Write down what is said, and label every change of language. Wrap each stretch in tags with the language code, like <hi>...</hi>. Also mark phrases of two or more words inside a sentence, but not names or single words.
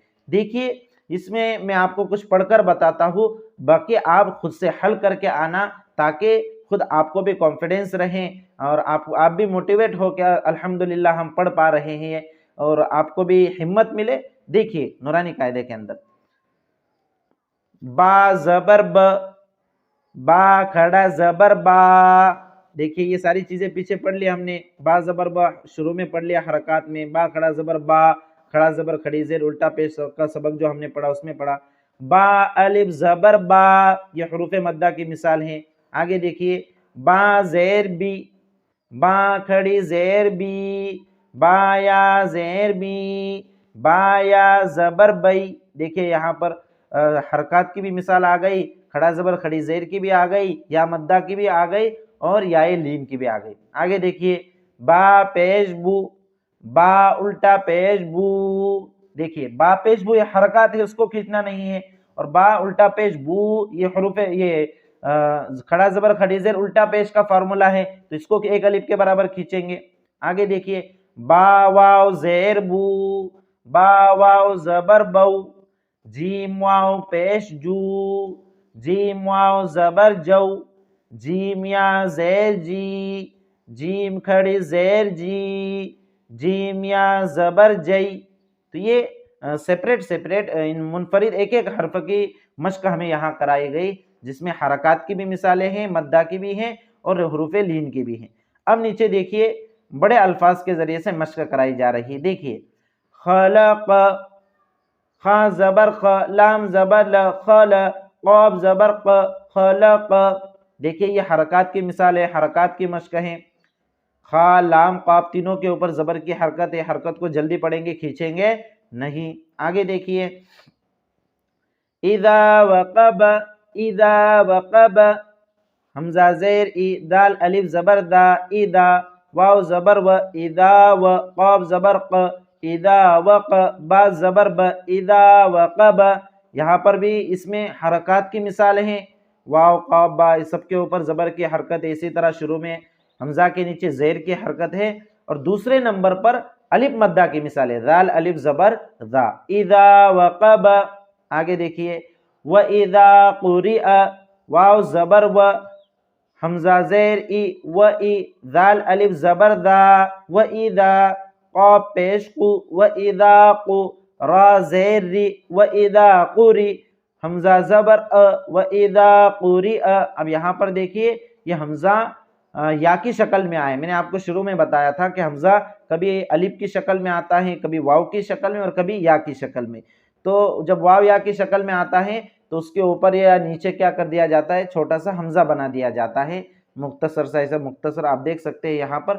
<ur>دیکھیے اس میں آپ کو کچھ پڑھ کر بتاتا ہوں، باقی آپ خود سے حل کر کے آنا تاکہ خود آپ کو بھی کانفیڈنس رہیں اور آپ بھی موٹیویٹ ہو کہ الحمدللہ ہم پڑھ پا رہے ہیں، اور آپ کو بھی ہمت ملے۔ دیکھیے نورانی قاعدے کے اندر با زبر ب، با کھڑا زبر با، دیکھیے یہ ساری چیزیں پیچھے پڑھ لیا ہم نے۔ با زبر با شروع میں پڑھ لیا حرکات میں، با کھڑا زبر با، کھڑا زبر کھڑی زیر الٹا پیش کا سبق جو ہم نے پڑھا اس میں پڑھا۔ با الف زبر با، یہ حروف مدہ کی مثال ہیں۔ آگے دیکھیے با زیر بی، با کھڑی زیر بی، با یا زیر بی، با یا زبر بئی۔ دیکھیے یہاں پر حرکات کی بھی مثال آ گئی، کھڑا زبر کھڑی زیر کی بھی آ گئی، یا مدہ کی بھی آ گئی، اور یا لین کی بھی آ گئی۔ آگے دیکھیے با پیش بو، با الٹا پیش بو، دیکھیے با پیش بو یہ حرکات ہے، اس کو کھینچنا نہیں ہے، اور با الٹا پیش بو یہ حروف، یہ کھڑا زبر کھڑی زیر الٹا پیش کا فارمولہ ہے، تو اس کو ایک الف کے برابر کھینچیں گے۔ آگے دیکھیے با واو زیر بو، با واو زبر بو، جیم واو پیش جو، جیم واو زبر جو، جیم یا زیر جی، جیم کھڑی زیر جی، جیم یا زبر جئی۔ تو یہ سیپریٹ منفرد ایک ایک حرف کی مشق ہمیں یہاں کرائی گئی، جس میں حرکات کی بھی مثالیں ہیں، مدہ کی بھی ہیں، اور حروف لین کی بھی ہیں۔ اب نیچے دیکھیے بڑے الفاظ کے ذریعے سے مشق کرائی جا رہی ہے۔ دیکھیے خلق، خا زبر خ، لام زبر ل، خل، قاب زبر ق، خلق۔ دیکھیے یہ حرکات کی مثال ہے، حرکات کی مشق ہے۔ خا لام قاب تینوں کے اوپر زبر کی حرکت ہے، حرکت کو جلدی پڑھیں گے، کھینچیں گے نہیں۔ آگے دیکھیے</ur> <ar>اذا وقب، اذا وقب،</ar> <ur>حمزہ زیر ای، دال الف زبر دا، اذا، واو زبر و، اذا و، قاب زبر ق، اذا وق، با زبر ب،</ur> <ar>اذا وقب۔</ar> <ur>یہاں پر بھی اس میں حرکات کی مثال ہیں، واو قاب با اس سب کے اوپر زبر کی حرکت ہے، اسی طرح شروع میں حمزہ کے نیچے زیر کی حرکت ہے، اور دوسرے نمبر پر الف مدہ کی مثال ہے، ذال الف زبر ذا،</ur> <ar>اذا وقب۔</ar> <ur>آگے دیکھیے</ur> <ar>وَإِذَا قُرِئَ،</ar> <ur>واو زبر و، حمزہ زیر ای، و ای، ذال الف زبر ذا، وَإِذَا، قاب پیش قو، وَإِذَا قو، را زیر ری،</ur> <ar>وَإِذَا قُرِئ،</ar> <ur>حمزہ زبر ا،</ur> <ar>وَإِذَا قُرِئَ۔</ar> <ur>اب یہاں پر دیکھیے یہ حمزہ یا کی شکل میں آئے۔ میں نے آپ کو شروع میں بتایا تھا کہ حمزہ کبھی الف کی شکل میں آتا ہے، کبھی واو کی شکل میں، اور کبھی یا کی شکل میں۔ تو جب واو یا کی شکل میں آتا ہے تو اس کے اوپر یا نیچے کیا کر دیا جاتا ہے، چھوٹا سا حمزہ بنا دیا جاتا ہے، مختصر سا، ایسا مختصر آپ دیکھ سکتے ہیں یہاں پر۔</ur>